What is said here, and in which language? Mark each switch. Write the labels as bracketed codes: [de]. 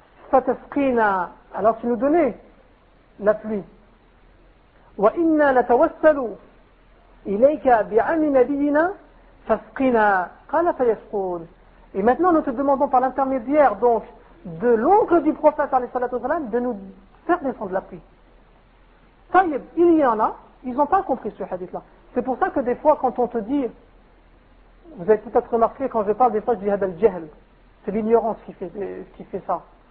[fr] فتسقينا، alors tu nous donnais la pluie. [ar] وإنا نتوسل إليك بعم نبينا فسقنا قال فيسقون. [fr] Et maintenant nous te demandons par l'intermédiaire donc de l'oncle du prophète عليه الصلاة والسلام de nous faire descendre la pluie. طيب, il y en a, ils n'ont pas compris ce hadith là. C'est pour ça que des fois quand on te dit, vous avez peut-être remarqué quand je parle des fois je dis hadal jahl, c'est l'ignorance qui fait ça.